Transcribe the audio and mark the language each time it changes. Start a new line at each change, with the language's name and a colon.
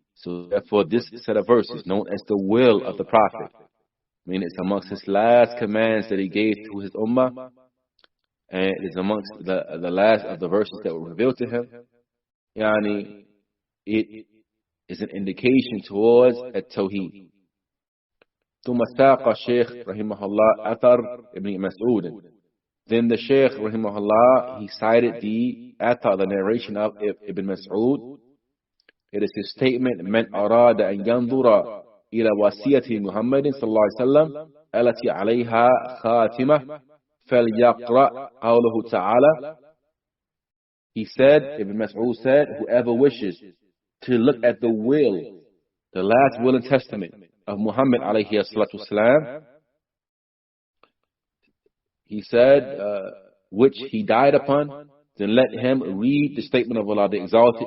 English: So therefore, this set of verses, known as the will of the Prophet, I mean, it's amongst his last commands that he gave to his ummah, and it is amongst the last of the verses that were revealed to him. Yani, it is an indication towards At-Tawhīd.
Arabic: ثم ساق الشيخ رحمه الله أثر ابن مسعود.
English: Then the Shaykh
Arabic: رحمه الله,
English: he cited the athar, the narration of Ibn Mas'ud. It is his statement:
Arabic: من أراد أن ينظر إلى وصية محمد صلى الله عليه وسلم التي عليها خاتمة فليقرأ قوله تعالى.
English: He said, Ibn Mas'ud said, whoever wishes to look at the will, the last will and testament of Muhammad alayhi salatu wasalam, he said, which he died upon, then let him read the statement of Allah the Exalted.